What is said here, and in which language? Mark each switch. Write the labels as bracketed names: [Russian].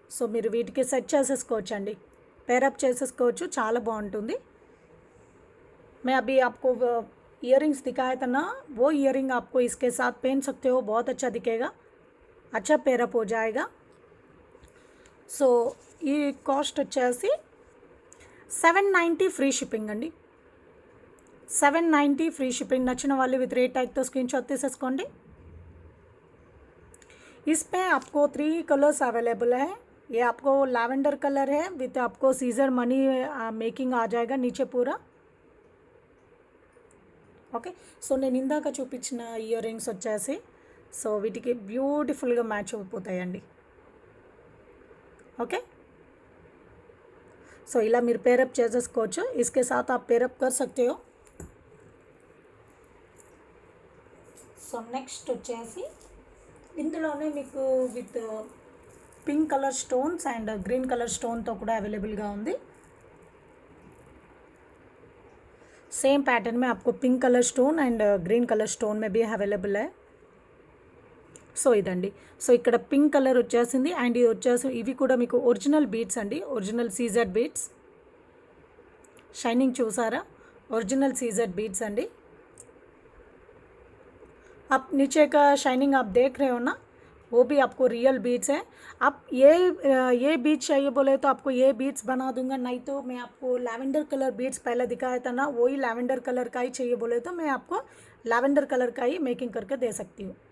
[Telugu] So మీరు వీటికి set చేసేసుకోవచ్చు అండి, పేరప్ చేసేసుకోవచ్చు, చాలా బాగుంటుంది. [Hindi] मैं अभी आपको इयर रिंग्स दिखाया था ना, वो इयर रिंग आपको इसके साथ पहन सकते हो, बहुत अच्छा दिखेगा, अच्छा पेरअप हो जाएगा. [Telugu] సో ఈ కాస్ట్ వచ్చేసి 790 ఫ్రీ షిప్పింగ్ అండి, 790 ఫ్రీ షిప్పింగ్. నచ్చిన వాళ్ళు విత్ రేట్ ట్యాగ్తో స్క్రీన్ షాట్ తీసేసుకోండి. [Hindi] इसमें आपको 3 कलर्स अवेलेबल है. ये आपको लैवेंडर कलर है विथ आपको सीजर मनी मेकिंग आ जाएगा नीचे पूरा. [Telugu] ఓకే, సో నేను ఇందాక చూపించిన ఇయర్ రింగ్స్ వచ్చేసి సో వీటికి బ్యూటిఫుల్గా మ్యాచ్ అయిపోతాయండి. ఓకే, సో ఇలా మీరు పేరప్ చేసేసుకోవచ్చు. [Hindi] इसके साथ आप పేరప్ कर सकते हो. [Telugu] సో నెక్స్ట్ వచ్చేసి ఇందులోనే మీకు with pink colour stones and green colour స్టోన్తో కూడా అవైలబుల్గా ఉంది. [Hindi] सेम पैटर्न में आपको pink colour stone and green colour stone में भी अवेलेबल है. [Telugu] సో ఇదండి. సో ఇక్కడ పింక్ కలర్ వచ్చేసింది అండ్ ఇది వచ్చేసి ఇవి కూడా మీకు ఒరిజినల్ బీడ్స్ అండి. Original CZ beads. షైనింగ్ చూసారా? [Hindi] ఒరిజినल सीजेड बीड्स अंडी. आप नीचे का शाइनिंग आप देख रहे हो ना, वो भी आपको रियल बीड्स है. आप ये बीड्स चाहिए बोले तो आपको ये बीड्स बना दूंगा, नहीं तो मैं आपको लैवेंडर कलर बीड्स पहले दिखाया था ना, वही लैवेंडर कलर का ही चाहिए बोले तो मैं आपको लैवेंडर कलर का ही मेकिंग करके दे सकती हूँ.